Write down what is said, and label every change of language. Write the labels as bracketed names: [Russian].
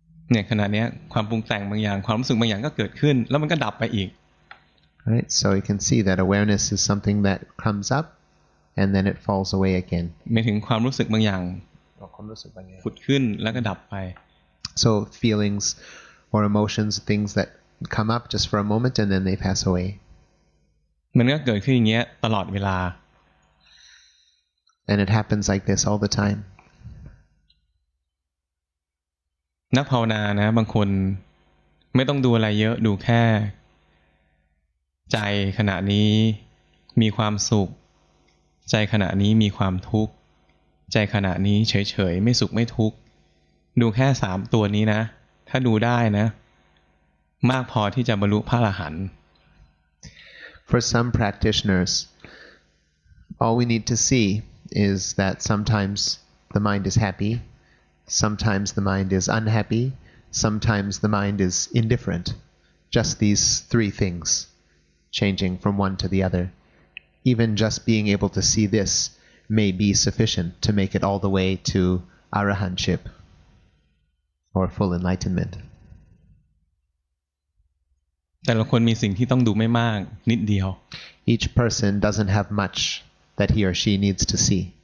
[Thai] เนี่ยขณะนี้ความปรุงแต่งบางอย่างความรู้สึกบางอย่างก็เกิดขึ้นแล้วมันก็ดับไปอีก [English] Right? So you can see that awareness is something that comes up and then it falls away again. [Thai] ไม่ถึงความรู้สึกบางอย่างผุดขึ้นแล้วก็ดับไป [English] So feelings or emotions, things that come up just for a moment and then they pass away. [Thai] มันก็เกิดขึ้นอย่างเงี้ยตลอดเวลา [English] And it happens like this all the time. [Thai] นักภาวนานะบางคนไม่ต้องดูอะไรเยอะดูแค่ใจขณะนี้มีความสุขใจขณะนี้มีความทุกข์ใจขณะนี้เฉยๆไม่สุขไม่ทุกข์ดูแค่3ตัวนี้นะถ้าดูได้นะมากพอที่จะบรรลุพระอรหันต์ [English] For some practitioners, all we need to see is that sometimes the mind is happy, sometimes the mind is unhappy, sometimes the mind is indifferent. Just these 3 things, changing from one to the other. Even just being able to see this may be sufficient to make it all the way to arahantship or full enlightenment. [Thai] แต่ละคนมีสิ่งที่ต้องดูไม่มากนิดเดียว [English] Each person doesn't have much that he or she needs to see.